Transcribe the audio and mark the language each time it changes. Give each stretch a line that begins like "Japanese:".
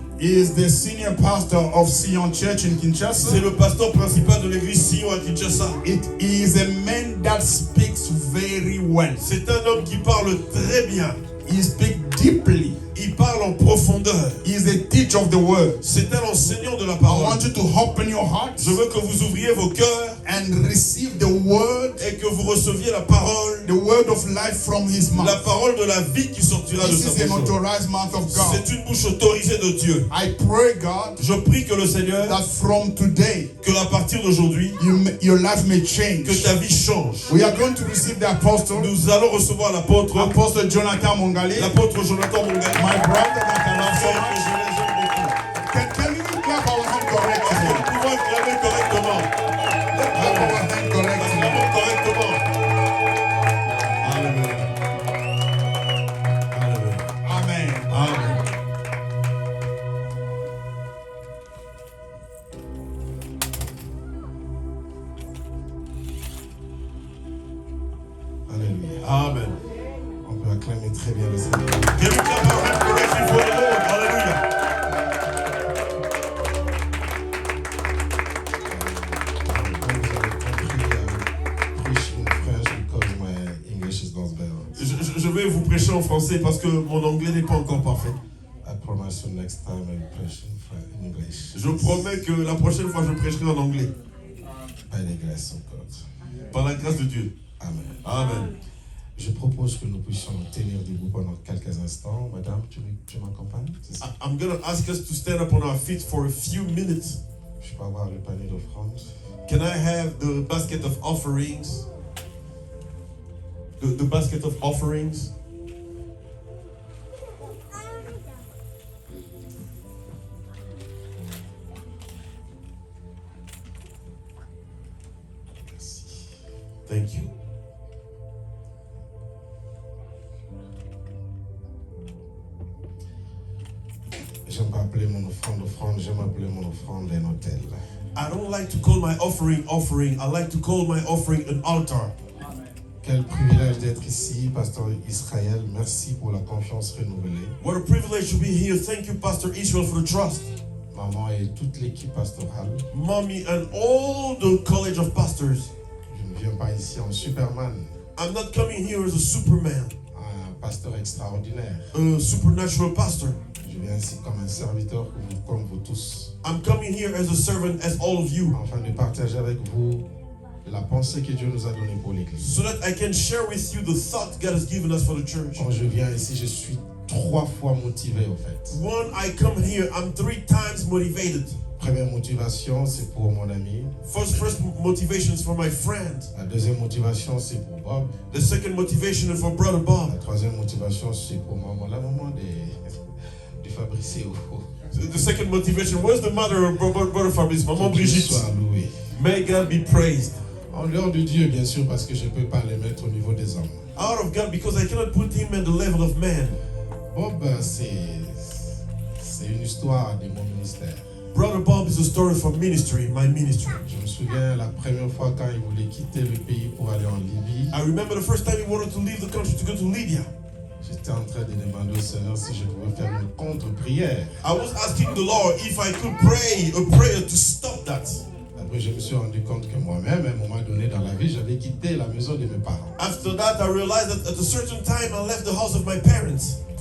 English: He is the senior pastor of Sion Church in Kinshasa.
French: C'est le pasteur principal de l'église Sion à Kinshasa.
English: It is a man that speaks very well.
French: C'est un homme qui parle très bien.
English: He speaks deeply.
French: Il parle en profondeur.
English: He is a teacher of the word.
French: C'est un enseignant de la
English: I
French: parole.
English: want you to open your hearts
French: Je veux que vous ouvriez vos cœurs
English: and receive the word,
French: et que vous receviez la parole,
English: the word of life from his mouth.
French: la parole de la vie qui sortira de
English: This
French: sa
English: is an
French: bouche.
English: authorized mouth of God.
French: C'est une bouche autorisée de Dieu.
English: I pray, God,
French: Je prie que le Seigneur,
English: that from today,
French: que à partir d'aujourd'hui,
English: your life may change.
French: que ta vie change.
English: We are going to receive the apostle,
French: Nous allons recevoir l'apôtre,
English: Apostle Jonathan Mongali,
French: l'apôtre Jonathan Mongali.
English: my brother that I love so
French: Frère que
English: much.
French: je les aime beaucoup.
English: Can you clap our hand
French: Est-ce que
English: correctly?
French: nous pouvons acclamer correctement?
English: Clap our hand correctly.
French: Acclamons correctement. Alléluia. Alléluia. Amen. Amen. Alléluia. Amen. On peut acclamer très bien le Seigneur.
English: Can we clap our hands correctly for the Lord? Hallelujah.
French: Comme vous avez compris,
English: preach in French because my English is not better.
French: Je vais vous prêcher en français parce que mon anglais n'est pas encore parfait.
English: I promise you next time I will preach in English.
French: Je promets que la prochaine fois je prêcherai en anglais.
English: By the grace of God.
French: Par la grâce de Dieu. Amen. Amen. Je propose que nous puissions nous tenir debout pendant quelques instants. Madame, tu m'accompagnes? C'est ça?
English: I'm going to ask us to stand up on our feet for a few minutes.
French: Je peux avoir le panier d'offrande?
English: Can I have the basket of offerings? The basket of offerings?
French: Merci.
English: Thank you.
French: J'aime pas appeler mon offrande, j'aime appeler mon offrande un autel.
English: I don't like to call my offering offering. I like to call my offering an altar.
French: Quel privilège d'être ici, Pasteur Israël. Merci pour la confiance renouvelée.
English: What a privilege to be here. Thank you, Pastor Israel, for the trust.
French: Maman et toute l'équipe pastorale.
English: Mommy and all the college of pastors.
French: Je ne viens pas ici en Superman,
English: I'm not coming here as a superman,
French: un pasteur extraordinaire.
English: a supernatural pastor.
French: Je viens ici comme un serviteur comme vous tous,
English: I'm coming here as a servant as all of you,
French: afin de partager avec vous la pensée que Dieu nous a donnée pour l'Église.
English: so that I can share with you the thought God has given us for the church.
French: Quand je viens ici, je suis 3 fois motivé au fait.
English: When I come here, I'm 3 times motivated.
French: Première motivation, c'est pour mon ami.
English: First motivation is for my friend.
French: La deuxième motivation, c'est pour Bob.
English: The second motivation is for Brother Bob.
French: La troisième motivation, c'est pour maman, la maman de Fabrice.
English: The second motivation, where's the mother of Brother Fabrice?
French: Maman Que Dieu Brigitte. soit loué.
English: May God be praised.
French: En dehors de Dieu, bien sûr, parce que je ne peux pas les mettre au niveau des hommes.
English: Out of God, because I cannot put him at the level of man.
French: Bob, c'est une histoire de mon ministère.
English: Brother Bob is a story from ministry, my ministry.
French: Je me souviens la première fois quand il voulait quitter le pays pour aller en Libye.
English: I remember the first time he wanted to leave the country to go to Libya.
French: J'étais en train de demander au Seigneur si je pouvais faire une contre-prière.
English: I was asking the Lord if I could pray a prayer to stop that.
French: Après, je me suis rendu compte que moi-même, à un moment donné dans la vie, j'avais quitté la maison de mes parents.
English: After that, I realized that at a certain time I left the house of my parents.